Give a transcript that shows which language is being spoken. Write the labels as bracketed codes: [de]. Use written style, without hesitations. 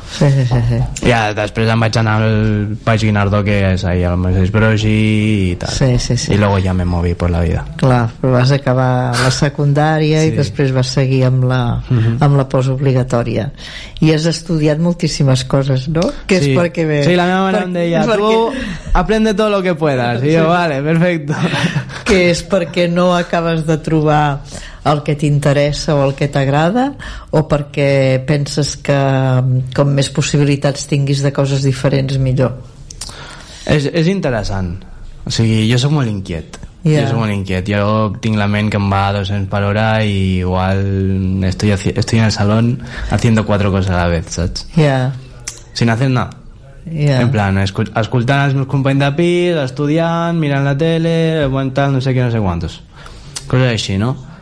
[ca] Sí. I després em vaig anar al Baix Guinardó, que és allà al mateix brossi i tal. Sí. I després ja m'he movit per la vida. Clar, però vas acabar la secundària i després vas seguir amb la, amb la postobligatòria. I has estudiat moltíssimes coses, no? Que és perquè ve... Sí, la meva mare em deia, [es] tu aprende todo lo que puedas. [ca] I jo, vale, perfecto. Que és perquè no acabes de trobar el que t'interessa o el que t'agrada, o perquè penses que com més possibilitats tinguis de coses diferents, millor? És interessant. O sigui, jo soc molt inquiet. Yeah. Jo soc molt inquiet. Jo tinc la ment que em va a 200 per hora i igual [es] estoy en el salón haciendo cuatro cosas a la vez, [ca] saps? Yeah. [es] Sin hacer nada. Yeah. [ca] En plan, escoltant els meus companys de pis, estudiant, mirant la tele, aguantant no sé què, no sé quantos. Coses així, no?